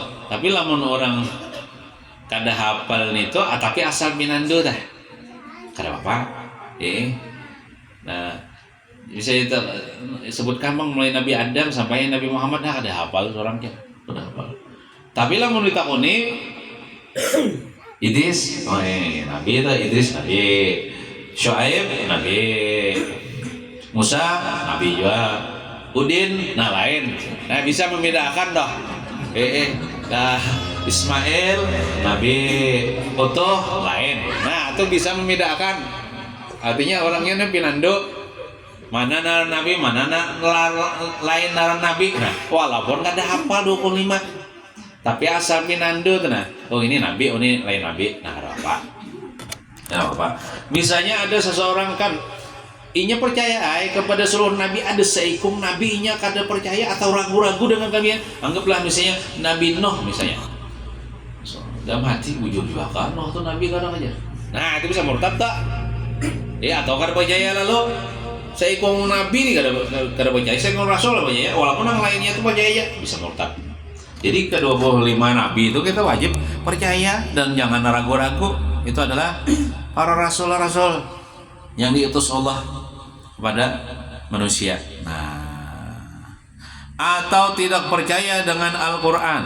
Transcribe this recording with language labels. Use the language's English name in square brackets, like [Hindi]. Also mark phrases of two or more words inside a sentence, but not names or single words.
[Banjar] Tapi lamun orang kada hafal itu tapi asal minando dah kada apa nah bisa sebutkan bang mulai Nabi Adam sampai Nabi Muhammad dah kada hafal orangnya kada hafal. Tapi lamun ditakoni Idris, Nabi itu Idris Nabi, Syuaib Nabi, Musa Nabi juga, Udin nah lain. Nah bisa membedakan dah. Nah Ismail Nabi, Utuh lain. Nah itu bisa membedakan. Artinya orangnya nih pinando mana naran Nabi, mana lain naran Nabi. Nah walaupun kada hafal 25. Tapi asal minando tuh nah, oh ini Nabi, oh ini lain Nabi, nah apa? Misalnya ada seseorang kan, inya percaya kepada seluruh Nabi, ada seikung Nabi inya kada percaya atau ragu-ragu dengan kalian. Anggaplah misalnya Nabi Nuh misalnya, dalam hati bujur juga kan, Nuh tuh Nabi kadang aja. Nah itu bisa murtad tak? Ya atau kada percaya lalu seikung Nabi nih kada percaya, seikung Rasul lah percaya, walaupun yang lainnya itu percaya bisa murtad. [Indonesian] Jadi ke-25 Nabi itu kita wajib percaya dan jangan ragu-ragu. Itu adalah para rasul-rasul yang diutus Allah kepada manusia. Nah, atau tidak percaya dengan Al-Quran.